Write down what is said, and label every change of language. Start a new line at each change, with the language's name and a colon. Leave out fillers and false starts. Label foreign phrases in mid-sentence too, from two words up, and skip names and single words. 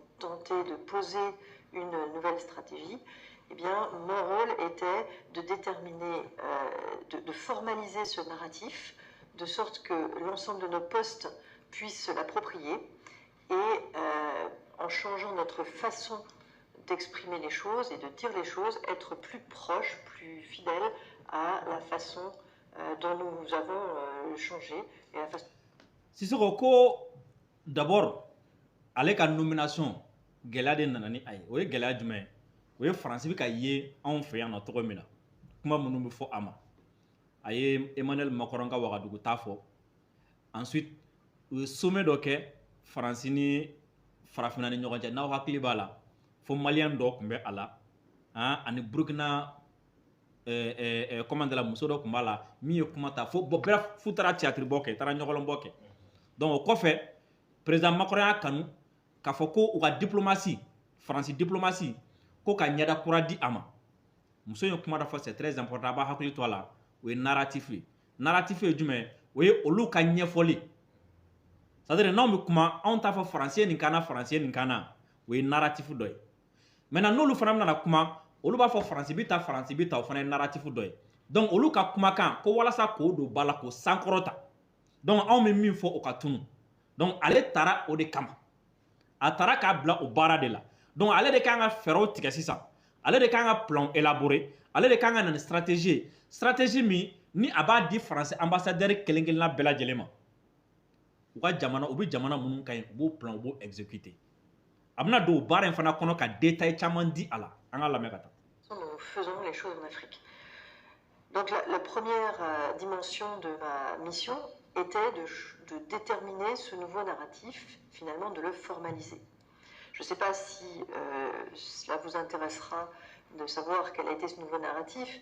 French: tenté de poser une nouvelle stratégie, eh bien, mon rôle était de déterminer, de formaliser ce narratif, de sorte que l'ensemble de nos postes puissent se l'approprier, et en changeant notre façon d'exprimer les choses et de dire les choses, être plus proche, plus fidèle à la façon dont nous avons changé et la façon...
Bambara: Sissoko ko d'abord ale ka nomination gɛlɛya de nana ni a ye o ye gɛlɛya jumɛn ye o ye faransi bɛ ka ye anw fɛ yan nɔ cogo min na kuma minnu bɛ fɔ a ma a ye Emmanuel Macron ka Wagadugu ta fɔ ensuite u ye sommet dɔ kɛ faransi ni farafinna ni ɲɔgɔn cɛ n'aw hakili b'a la fo maliyɛn dɔ tun bɛ a la ani Burukina commandala muso dɔ tun b'a la min ye kuma ta fo bɔn bɛɛ fu taara théâtre bɔ kɛ taara ɲɔgɔlɔnbɔ kɛ donc o kɔfɛ président Macron y'a kanu k'a fɔ ko u ka diplomatie faransi diplomatie ko ka ɲɛda kura di a ma muso ye kuma dɔ fɔ
French: c'est très important
Bambara: a b'a hakili to a la o ye narratif ye narratif ye jumɛn o ye olu ka ɲɛfɔli
French: c'est à dire
Bambara: n'anw bɛ kuma anw t'a fɔ faransi ye nin kana faransi ye nin kana o ye narratif dɔ ye maintenant n'olu fana bɛna kuma olu b'a fɔ faransi bɛ ta faransi bɛ ta o fana ye narratif dɔ ye donc olu ka kumakan ko walasa k'o don ba la k'o sankɔrɔta donc anw bɛ min fɔ o ka tunu donc ale taara o de kama a taara k'a bila o baara de la donc ale de kan ka fɛɛrɛw tigɛ sisan ale de kan ka
French: plan élaborer
Bambara: ale de kan ka na ni stratégie ye stratégie min ni a b'a di faransi ambassadeur kelen-kelenna bɛɛ lajɛlen ma u ka jamana u bɛ jamana minnu ka ɲi u b'o plan u b'o exécuter a bɛna don o baara in fana kɔnɔ ka détail caman di a la an ka lamɛn ka taa.
French: Nous faisons les choses en Afrique. Donc la première dimension de ma mission était de déterminer ce nouveau narratif, finalement de le formaliser. Je ne sais pas si cela vous intéressera de savoir quel a été ce nouveau narratif.